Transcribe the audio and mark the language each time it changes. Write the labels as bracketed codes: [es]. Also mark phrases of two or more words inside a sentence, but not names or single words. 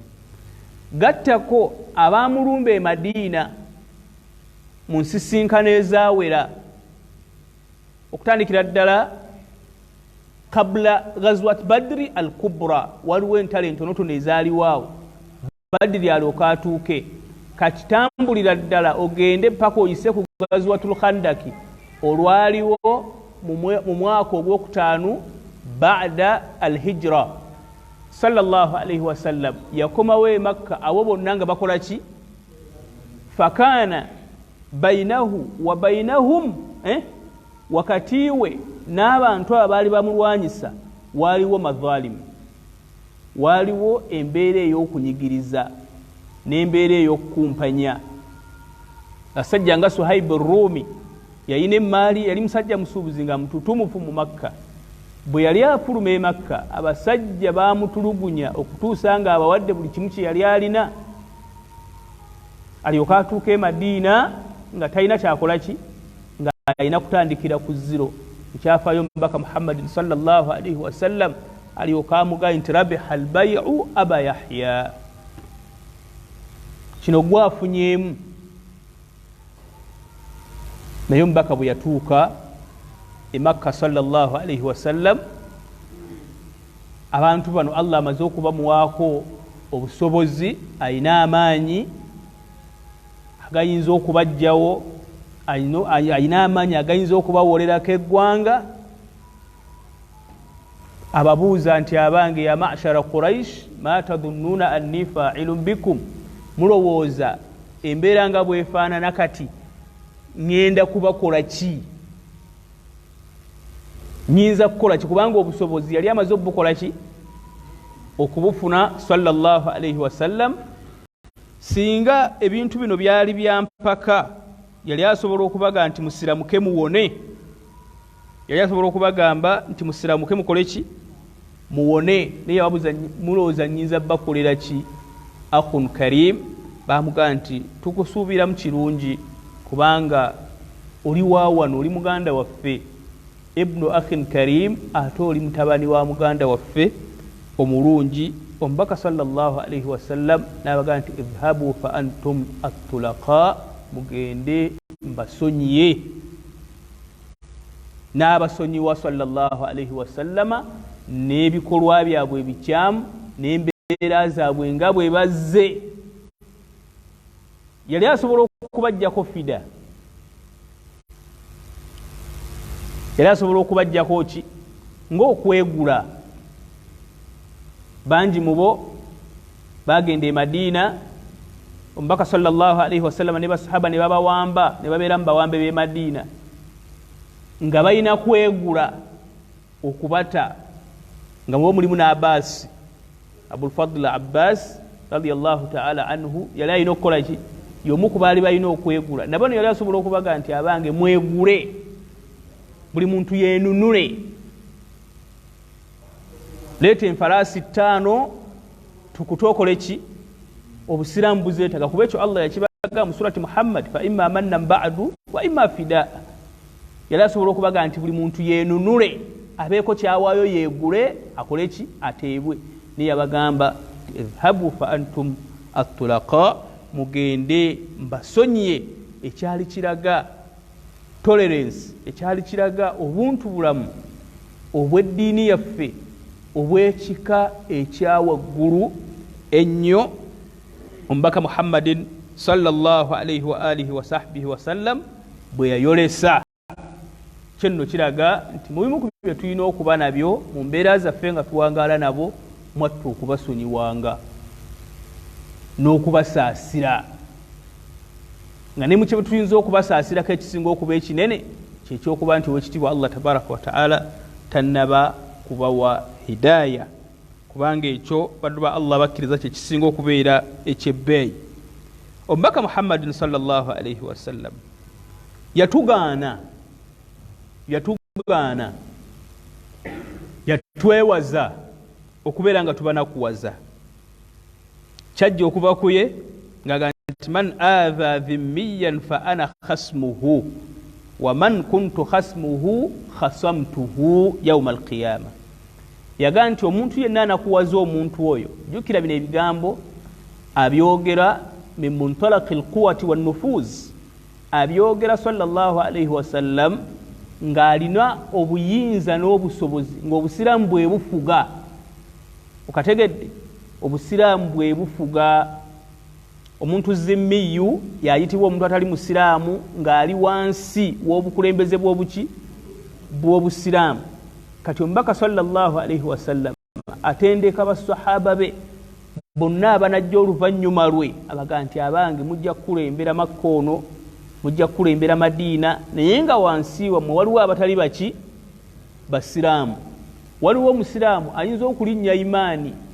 [lg] Gattako abaamulumba e Madiina mu nsisinkano ezaawera, okutandikira ddala [ar] قبل غزوة بدر الكبرى, [lg] waliwo entalo entonotono ezaaliwaawo, Badri alyoka atuuke. Kati tambulira ddala ogende paka oyise ku [ar] غزوة الخندق [lg] olwaliwo mu mwaka ogwokutaano [ar] بعد الهجرة. صلى الله عليه وسلم [lg] yakomawo e Makka, abo bonna nga bakola ki? [ar] فكان بينه وبينهم, [lg] wakati we n'abantu abaali bamulwanyisa waaliwo madhalimu, waaliwo embeera ey'okunyigiriza n'embeera ey'okukumpanya. Asajja nga Suhaib ar-Rumi yayina emmaali, yali musajja musuubuzi nga mututumufu mu Makka, bwe yali afuluma e Makka abasajja baamutulugunya okutuusa nga abawadde buli kimu kye yali alina alyoka atuuka e Madiina nga talina kyakola ki nga alina kutandikira ku zero ekyafaayo mubaka Muhammadin [ar] صلى الله عليه وسلم [lg] alyoka amugaa nti [ar] ربح البيع أبا يحيى [lg] kino gwafunyemu naye omubaka bwe yatuuka e Makka [ar] صلى الله عليه وسلم [lg] abantu bano Allah amaze okubamuwaako obusobozi ayina amaanyi agayinza okubajjawo ayina amaanyi agayinza okubawolerako eggwanga ababuuza nti abange [ar] يا معشر قريش ما تظنون أني فاعل بكم [lg] mulowooza embeera nga bwefaanana kati ngenda kubakola ki nyinza kukola ki kubanga obusobozi yali amaze obukola ki okubufuna [ar] صلى الله عليه وسلم [lg] singa ebintu bino byali byampaka yali asobola okubaga nti musiramuke muwone yali asobola okubagamba nti musiramuke mukole ki muwone naye ababuuza mulowooza nyinza bakolera ki [ar] أخ كريم [lg] bamugaa nti tukusuubiramu kirungi kubanga oli waawano oli muganda waffe [ar] ابن أخ كريم [lg] ate oli mutabani wa muganda waffe omulungi omubaka [ar] صلى الله عليه وسلم [lg] n'abagaa nti [ar] اذهبوا فأنتم الطلقاء [lg] mugende mbasonyiye n'abasonyiwa [ar] صلى الله عليه وسلم [lg] n'ebikolwa byabwe ebikyamu n'embeera zaabwe nga bwe bazze yali asobola okubajjako fida yali asobola okubajjako ki ng'okwegula bangi mubo bagenda e Madiina omubaka [ar] صلى الله عليه وسلم [lg] ne basahaba ne babawamba ne babeera mu bawambe b'e Madiina nga balina kwegula okubata nga mubo mulimu n'Abbas Abul Fadl Abbas [ar] رضي الله تعالى عنه [lg] yali alina okukola ki y'omu ku baali balina okwegula nabano yali asobola okubaga nti abange mwegule buli muntu yeenunule leeta enfalaasi 5 tukutokole ki obusiraamu buzeetaga kuba ekyo Allah yakibaga mu surati Muhammad [ar] فإما منا بعد وإما فداء [lg] yali asobola okubaga nti buli muntu yeenunule abeeko kyawaayo yeegule akole ki ateebwe niye abagamba [ar] اذهبوا فأنتم الطلقاء [lg] mugende mbasonyiye ekyali kiraga tolerance ekyali kiraga obuntu bulamu obw'eddiini yaffe obw'ekika ekyawaggulu ennyo omubaka Muhammadin [ar] صلى الله عليه وعلى آله وصحبه وسلم [lg] bwe yayolesa kyenno kiraga nti mu bimu ku bye tulina okuba nabyo mu mbeera zaffe nga tuwangaala nabo mwattu okubasonyiwanga n'okubasaasira nga ne mu kye tuyinza okubasaasirako ekisinga okuba ekinene kyekyokuba nti owekitiibwa Allah [ar] تبارك وتعالى [lg] tannaba kubawa hidaaya kubanga ekyo baddu ba Allah bakkiriza kyekisinga okubeera ekyebbeeyi omubaka Muhammadin [ar] صلى الله عليه وسلم [lg] yatugaana yatwewaza okubeera nga tubanakuwaza kyajja okuva kuye nga [ar] من آذى ذميا فأنا خصمه ومن كنت خصمه خصمته يوم القيامة [lg] yaga nti omuntu yenna anakuwaza omuntu oyo jukira bino ebigambo abyogera [ar] من منطلق القوة والنفوذ [lg] abyogera [ar] صلى الله عليه وسلم [lg] ng'alina obuyinza n'obusobozi ng'obusiraamu bwe bufuga okategedde obusiraamu bwe bufuga omuntu zimmiyu yayitibwa omuntu atali musiraamu ng'ali wansi w'obukulembeze bw'obusiraamu kati omubaka [ar] صلى الله عليه وسلم [lg] atendeka basahaba be bonna abanajja oluvannyuma lwe abaga nti abange mujja kukulembera Makka ono mujja kukulembera Madiina naye nga wansi wammwe waliwo abatali baki basiraamu waliwo omusiraamu ayinza okulinnya imaani